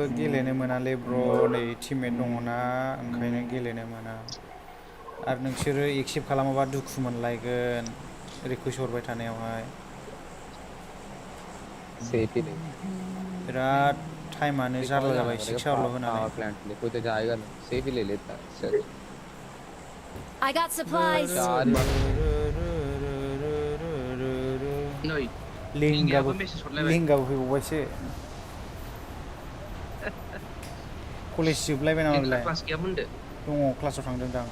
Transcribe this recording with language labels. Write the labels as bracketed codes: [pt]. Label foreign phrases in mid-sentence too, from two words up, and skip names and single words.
[brx] गेलेनो मोनालै ब्र' नै टिममेट दङना ओंखायनो गेलेनो मोना आरो नोंसोरो एक्सेप्ट खालामाबा दुखु मोनलायगोन रिकुइस्ट हरबाय थानायावहाय बिराद टाइमानो जारला जाबाय 6 आवारल' होनानै [en] I got supplies. [brx] नै लिंगाबो मेसेज हरलायबाय फैबावबायसो कलेज जोबलायबाय नामा बेलाय क्लास गैयामोन दे दङ क्लासाव थांदों दां